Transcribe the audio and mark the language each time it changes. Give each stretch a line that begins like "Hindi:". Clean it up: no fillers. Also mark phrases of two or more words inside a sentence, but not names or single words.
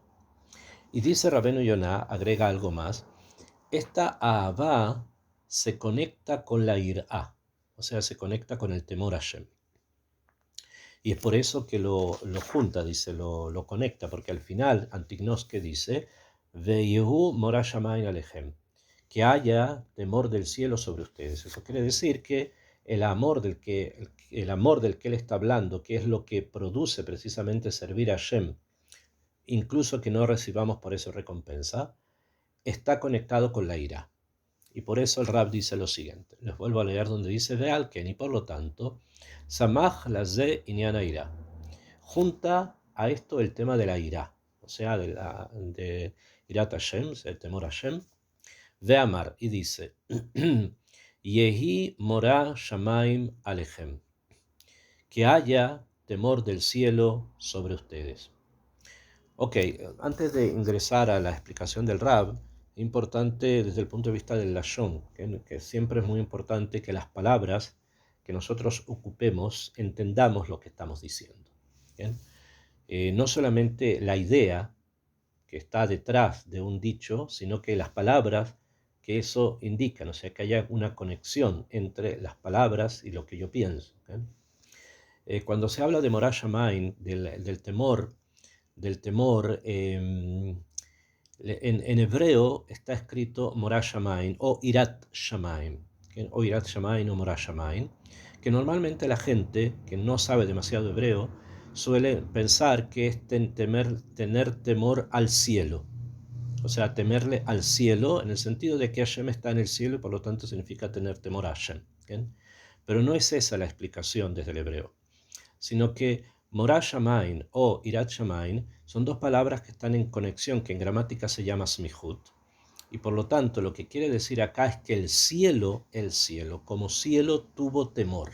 Spanish: Y dice Rabbeinu Yonah, agrega algo más, esta ahavá se conecta con la irá, o sea, se conecta con el temor a Hashem. Y es por eso que lo junta, dice, lo conecta, porque al final Antignos que dice,
Hebrew: ויהי מורא שמים עליכם,
Spanish: que haya temor del cielo sobre ustedes. Eso quiere decir que el amor del que él está hablando, que es lo que produce precisamente servir a Hashem, incluso que no recibamos por eso recompensa, está conectado con la ira. Y por eso el Rab dice lo siguiente. Les vuelvo a leer donde dice Ve'alken, y por lo tanto,
Hebrew: סמך לזה ענין היראה.
Spanish: Junta a esto el tema de la ira, o sea, de
Hebrew: יראת השם,
Spanish: el temor a Hashem. Ve'amar, y dice,
Hebrew: יהי מורא שמים עליכם.
Spanish: Que haya temor del cielo sobre ustedes. Ok, antes de ingresar a la explicación del Rab, importante desde el punto de vista del Lashon, que siempre es muy importante que las palabras que nosotros ocupemos entendamos lo que estamos diciendo. No solamente la idea que está detrás de un dicho, sino que las palabras que eso indican, o sea, que haya una conexión entre las palabras y lo que yo pienso. Cuando se habla de
Hebrew: מורא שמים,
Spanish: del temor, en hebreo está escrito
Hebrew: מורא שמים
Spanish: o
Hebrew: יראת שמים,
Spanish: o
Hebrew: יראת שמים
Spanish: o
Hebrew: מורא שמים,
Spanish: que normalmente la gente que no sabe demasiado hebreo suele pensar que es tener temor al cielo, o sea, temerle al cielo en el sentido de que Hashem está en el cielo y por lo tanto significa tener temor a Hashem. Pero no es esa la explicación desde el hebreo, sino que
Hebrew: מורא שמים
Spanish: o
Hebrew: יראת שמים
Spanish: son dos palabras que están en conexión, que en gramática se llama smihut, y por lo tanto lo que quiere decir acá es que el cielo, como cielo tuvo temor.